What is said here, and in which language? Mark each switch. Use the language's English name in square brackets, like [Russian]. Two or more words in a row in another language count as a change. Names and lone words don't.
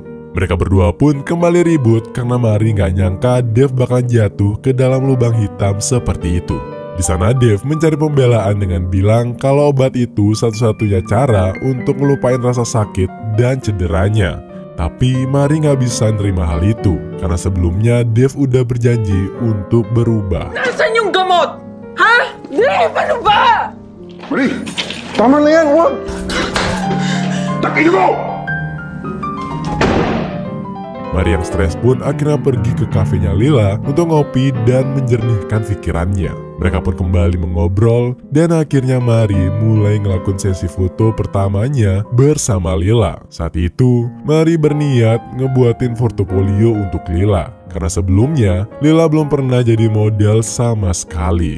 [Indonesian] Mereka berdua pun kembali ribut karena Mary gak nyangka Dave bakal jatuh ke dalam lubang hitam seperti itu. Di sana Dave mencari pembelaan dengan bilang kalau obat itu satu-satunya cara untuk ngelupain rasa sakit dan cederanya. Tapi Mary gak bisa nerima hal itu karena sebelumnya Dave udah berjanji untuk berubah. [Filipino] Nasaan yung gamot? Ha? Dave, ano ba? Mari, tama na yan, huwag! Takin mo! [Indonesian] Mary yang stres pun akhirnya pergi ke kafenya Lila untuk ngopi dan menjernihkan pikirannya. Mereka pun kembali mengobrol dan akhirnya Mary mulai ngelakuin sesi foto pertamanya bersama Lila. Saat itu, Mary berniat ngebuatin portofolio untuk Lila karena sebelumnya Lila belum pernah jadi model sama sekali.